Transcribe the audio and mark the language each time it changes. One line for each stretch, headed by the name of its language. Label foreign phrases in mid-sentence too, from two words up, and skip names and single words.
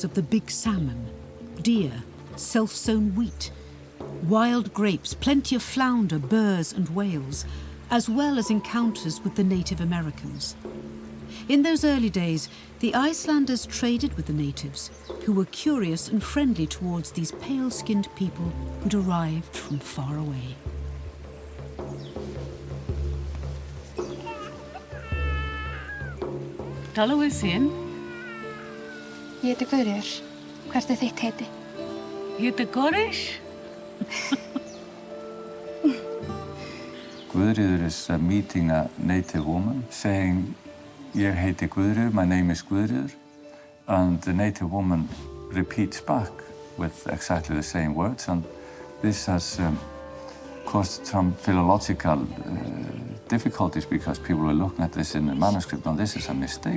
English: of the big salmon, deer, self-sown wheat, wild grapes, plenty of flounder, burrs and whales, as well as encounters with the Native Americans. In those early days, the Icelanders traded with the natives, who were curious and friendly towards these pale-skinned people who'd arrived from far away.
Icelandic: Tala við sín. Ég heiti Gudrun. Hvert þitt heiti? Ég heiti Gudrun.
English: Gudrun is meeting a native woman saying,
Icelandic: "Ég heiti Gudrun,
English: my name is Gudrun," and the native woman repeats back with exactly the same words, and this has caused some philological difficulties because people were looking at this in the manuscript and this is a mistake.